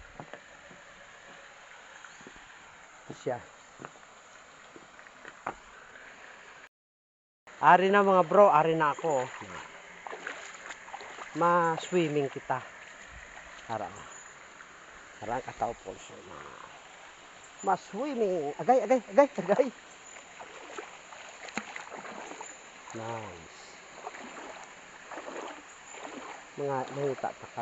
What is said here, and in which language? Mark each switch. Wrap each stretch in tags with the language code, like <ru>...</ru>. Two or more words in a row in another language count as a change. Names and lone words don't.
<hil>Siya. Ari na mga bro, ari na ako. Ma-swimming kita. Ara. Ara ang Kataw Falls. Ma-swimming. Agay, agay, agay, agay. Nice. Mga mangita pa ka.</hil>